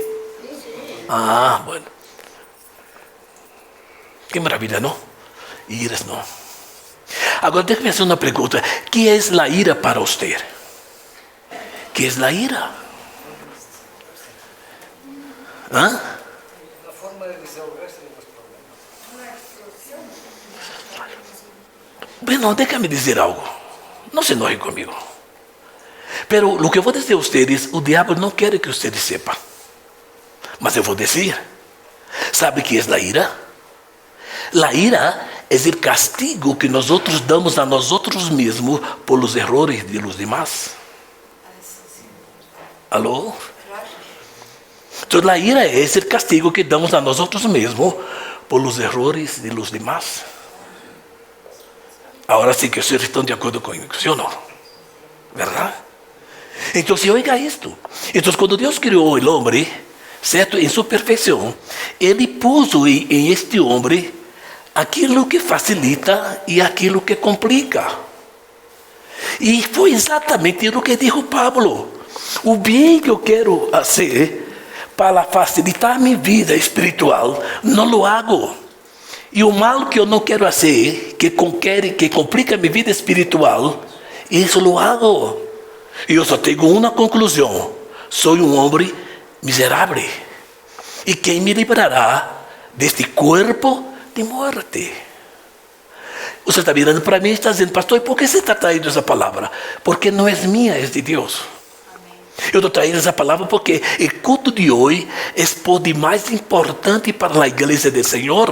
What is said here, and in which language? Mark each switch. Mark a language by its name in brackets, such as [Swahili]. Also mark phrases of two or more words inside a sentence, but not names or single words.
[Portuguese] Ah, bueno, que maravilha, não? Iras não. Agora, deixa-me fazer uma pergunta. O que é a ira para você? O que é a ira? Hã? [Spanish] A forma de desahogarse de los problemas. Bueno, déjame [Portuguese] dizer algo. Não se enoje comigo. Pero o que eu vou dizer a vocês, o diabo não quer que vocês sepam. Mas eu vou dizer. Sabe o que é a ira? A ira é o castigo que nós damos a nós mesmos por os erros [Spanish] de los demás. [Portuguese] Alô? Então, a ira é o castigo que damos a nós mesmos por os erros [Spanish] de los demás. [Portuguese] Agora sim que vocês estão de acordo comigo, sim ou não? Verdade? Então, oiga isto. Então, quando Deus criou o homem, certo? Em sua perfeição, Ele puso em este homem aquilo que facilita e aquilo que complica. E foi exatamente o que disse Pablo. O bem que eu quero fazer para facilitar minha vida espiritual, não [Spanish] lo hago. [Portuguese] E o mal que eu não quero fazer, que complica minha vida espiritual, isso [Spanish] lo hago. [Portuguese] E eu só tenho uma conclusão: sou um homem miserável. E quem me livrará deste corpo de morte? Você está mirando para mim e está dizendo: pastor, por que você está traindo essa palavra? Porque não é minha, é de Deus. Eu estou traindo essa palavra porque o culto de hoje é o de mais importante para a igreja do Senhor.